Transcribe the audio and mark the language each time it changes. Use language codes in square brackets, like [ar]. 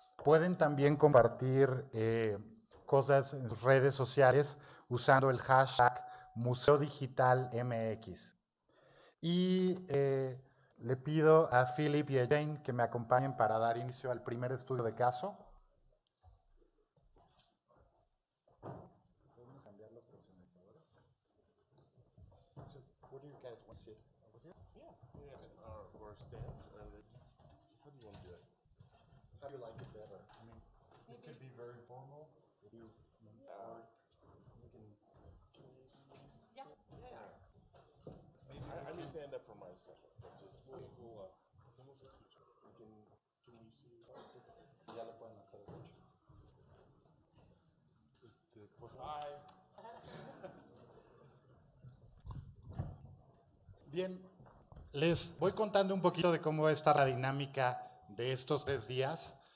[es] Pueden también compartir cosas en sus redes sociales usando el hashtag Museo Digital MX. Y le pido a Philip y a Jane que me acompañen para dar inicio al primer estudio de caso. ¿Podemos cambiar los personalizadores? [en] So, what do you guys want to sit over here? Yeah, or stand. How do you want to do it? How do you like it better? I mean, it could be very formal. If you, or you can. Yeah. Maybe I may stand up for myself. But just we'll [es] hacemos escucha. [en] Can we see? [es] Si ya lo pueden hacer. [en] Hi. [es] Bien, les voy contando un poquito de cómo está la dinámica de estos 3 días.